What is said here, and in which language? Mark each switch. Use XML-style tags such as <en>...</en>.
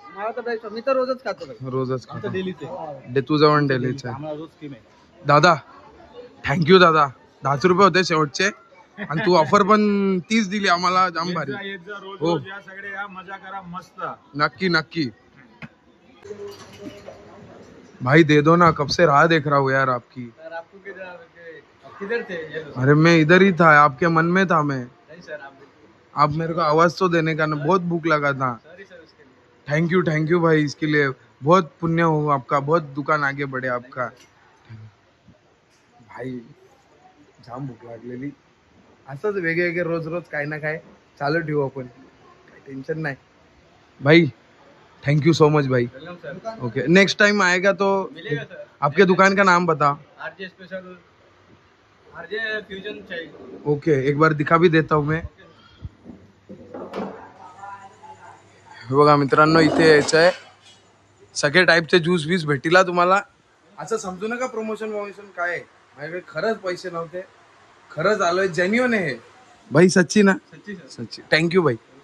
<mr>मला तर बेस्ट. मी तर रोजच खातो. रोजच खातो. डेलीच आहे. तुझं पण डेलीचं आहे. आम्हाला रोज स्कीम आहे. दादा, थँक्यू दादा. 10 रुपये होते शेवटचे आणि तू ऑफर पण 30 दिली आम्हाला, जाम भारी. रोज हो. रोज या सगळे या, मजा करा मस्त. नक्की नक्की.</mr> <hi>भाई दे दो ना, कब से राह देख रहा हूँ यार आपकी. सर आपको किधर थे? अरे मैं इधर ही था, आपके मन में था मैं. नहीं सर आप मेरे को आवाज तो देने का ना, बहुत भूख लगा था. सॉरी सर उसके लिए. थैंक यू भाई, इसके लिए बहुत पुण्य हो आपका, बहुत दुकान आगे बढ़े आपका.</hi> <mr>भाई जाम भूक लागलेली. असंच वेगळे रोज रोज काय ना काय चालू ठेवू आपण, काही टेन्शन नाही.</mr> <en>भाई thank you so much भाई. Welcome sir.</en> <hi>Okay, next time आएगा तो मिलेगा सर. आपके दुकान का नाम बता. आरजे स्पेशल, आरजे फ्यूजन चाहिए. ओके, एक बार दिखा भी देता हूँ मैं.</hi> <mr>हे बघा मित्रांनो, इथे यायचं आहे. सगळे टाईपचे ज्यूस बीस भेटीला तुम्हाला. असं समजू नका प्रमोशन काय आहे. माझ्याकडे खरंच पैसे नव्हते, खरंच आलोय, जेन्युइन आहे भाई.</mr> <hi>सच्ची ना? सच्ची.</hi> <mr>थँक्यू भाई.</mr>